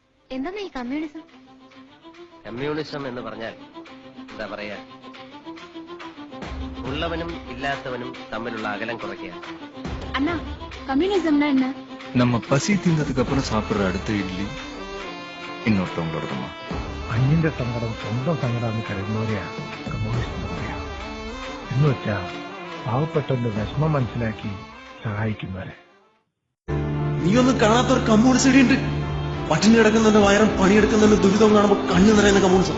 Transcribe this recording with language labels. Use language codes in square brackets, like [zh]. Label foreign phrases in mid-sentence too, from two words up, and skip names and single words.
[ml] എന്താ ഈ കമ്മ്യൂണിസം? കമ്മ്യൂണിസം എന്ന് പറഞ്ഞാൽ എന്താ പറയാ, ഉള്ളവനും ഇല്ലാത്തവനും തമ്മിലുള്ള അകലം കുറയ്ക്കുക. [ta] அண்ணா கம்யூனிசம்னா என்ன? நம்ம பசி தீர்ந்ததுக்கு அப்புறம் சாப்பிடுற அடுத்த இட்லி இன்னொருத்தவங்களோடதுமா. [ml] അന്യന്റെ സങ്കടം സ്വന്തം സങ്കടം കരുതുന്നവരെയാണ് കമ്മ്യൂണിസ്റ്റ് എന്ന് പറയാം. എന്ന് വെച്ചാ പാവപ്പെട്ടവന്റെ വിഷമം മനസ്സിലാക്കി സഹായിക്കുന്നവരെ. നീയൊന്നും കാണാത്തൊരു കമ്മ്യൂണിസ്റ്റ് ഉണ്ട്. പട്ടിണി കിടക്കുന്നതിന്റെ വയറും പണിയെടുക്കുന്നതിന്റെ ദുരിതവും കാണുമ്പോൾ കണ്ണു നിറയുന്ന കമ്മ്യൂണിസം.